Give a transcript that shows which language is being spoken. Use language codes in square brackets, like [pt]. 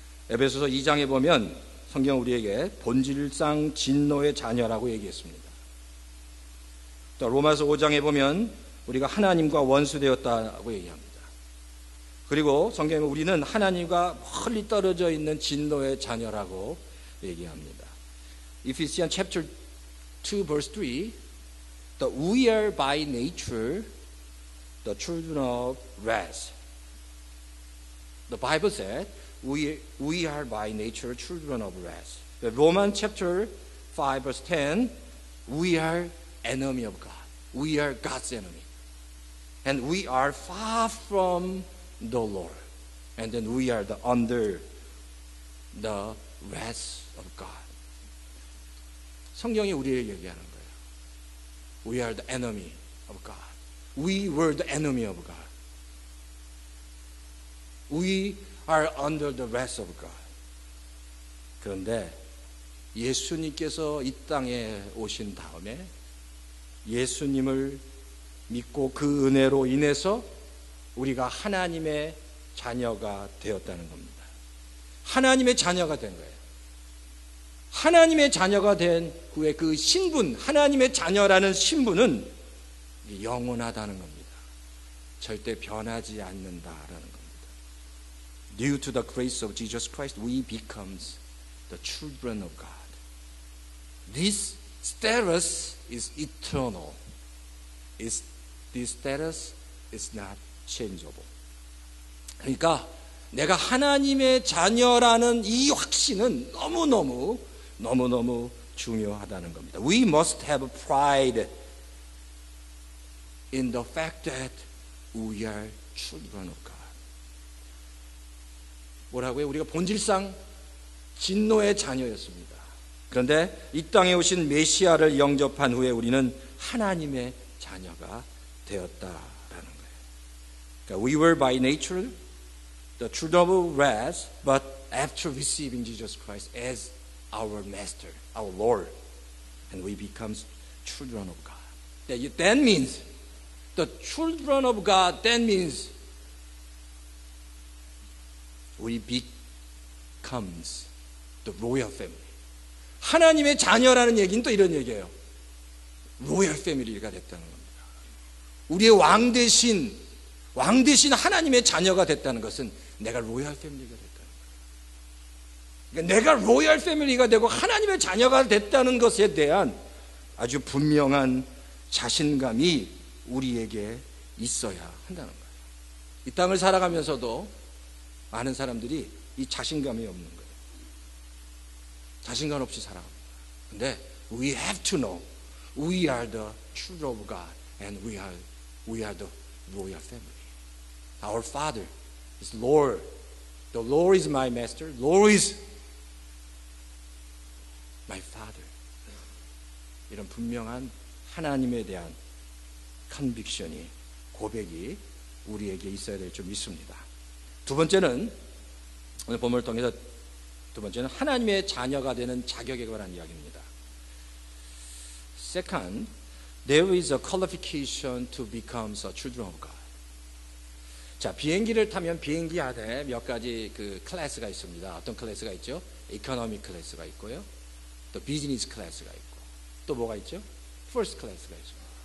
[ko] 에베소서 2장에 보면 성경 우리에게 본질상 진노의 자녀라고 얘기했습니다. 또 로마서 5장에 보면 우리가 하나님과 원수되었다고 얘기합니다. 그리고 성경에 우리는 하나님과 멀리 떨어져 있는 진노의 자녀라고 얘기합니다. [en] Ephesians chapter 2 verse 3, we are by nature the children of wrath. The Bible said we are by nature children of wrath. Romans chapter 5 verse 10, we are enemy of God. We are God's enemy. And we are far from the Lord. And then we are under the wrath of God. [ko] 성경이 우리에게 얘기하는 거예요. [en] We are the enemy of God. We were the enemy of God. We are under the wrath of God. [ko] 그런데 예수님께서 이 땅에 오신 다음에 예수님을 믿고 그 은혜로 인해서 우리가 하나님의 자녀가 되었다는 겁니다. 하나님의 자녀가 된 거예요. 하나님의 자녀가 된 후에 그 신분, 하나님의 자녀라는 신분은 영원하다는 겁니다. 절대 변하지 않는다라는 겁니다. [en] Due to the grace of Jesus Christ, we becomes the children of God. This status is eternal. This status is not changeable. [ko] 그러니까 내가 하나님의 자녀라는 이 확신은 너무너무 중요하다는 겁니다. [en] We must have pride in the fact that we are children of God. [ko] 뭐라고요? 우리가 본질상 진노의 자녀였습니다. 그런데 이 땅에 오신 메시아를 영접한 후에 우리는 하나님의 자녀가 되었다라는 거예요. 그러니까 [en] we were by nature the children of wrath, but after receiving Jesus Christ as our master, our Lord, and we become children of God. That means the children of God, that means we becomes the royal family. [ko] 하나님의 자녀라는 얘기는 또 이런 얘기예요. 로열 패밀리가 됐다는 겁니다. 우리의 왕 대신 하나님의 자녀가 됐다는 것은 내가 로열 패밀리가 됐다는 거예요. 그러니까 내가 로열 패밀리가 되고 하나님의 자녀가 됐다는 것에 대한 아주 분명한 자신감이 우리에게 있어야 한다는 거예요. 이 땅을 살아가면서도 많은 사람들이 이 자신감이 없는 거예요. 자신감 없이 살아갑니다. 근데 [en] we have to know we are the children of God and we are the royal family. Our Father is Lord. The Lord is my master. Lord is my Father. [ko] 이런 분명한 하나님에 대한 컨빅션이, 고백이 우리에게 있어야 될 줄 믿습니다. 두 번째는, 오늘 본문을 통해서 두 번째는 하나님의 자녀가 되는 자격에 관한 이야기입니다. [en] Second, there is a qualification to become a children of God. [ko] 자, 비행기를 타면 비행기 안에 몇 가지 그 클래스가 있습니다. 어떤 클래스가 있죠? 이코노미 클래스가 있고요. 또 비즈니스 클래스가 있고. 또 뭐가 있죠? 퍼스트 클래스가 있습니다.